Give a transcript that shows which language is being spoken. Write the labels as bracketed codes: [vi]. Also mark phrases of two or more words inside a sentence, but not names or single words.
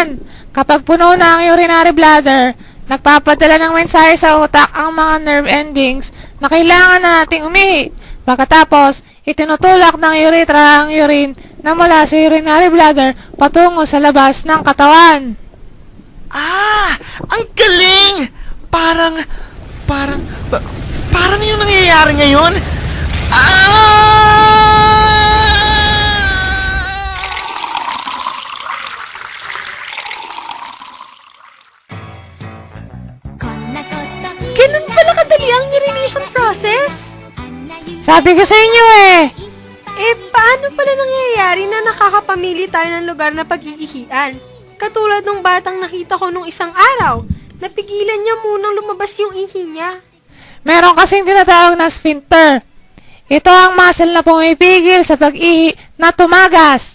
[tl] Kapag puno na ang [en] urinary bladder, [tl] nagpapadala ng mensahe sa utak ang mga [en] nerve endings [tl] na kailangan na nating umihi. Pagkatapos, itinutulak ng urethra ang urine na mula sa [en] urinary bladder [tl] patungo sa labas ng katawan. Ah! Ang galing! Parang yung nangyayari ngayon. Ah! [ja] こんなこと [tl] Ganun pala kadali ang [en] urination process? [ja] あんな夢 [tl] Sabi ko sa inyo eh. Eh, paano pala nangyayari na nakakapamili tayo ng lugar na pag-iihian? Katulad nung batang nakita ko nung isang araw, napigilan niya munang lumabas yung ihi niya. Meron kasing tinatawag na sphincter. Ito ang muscle na pumipigil sa pag-ihi na tumagas.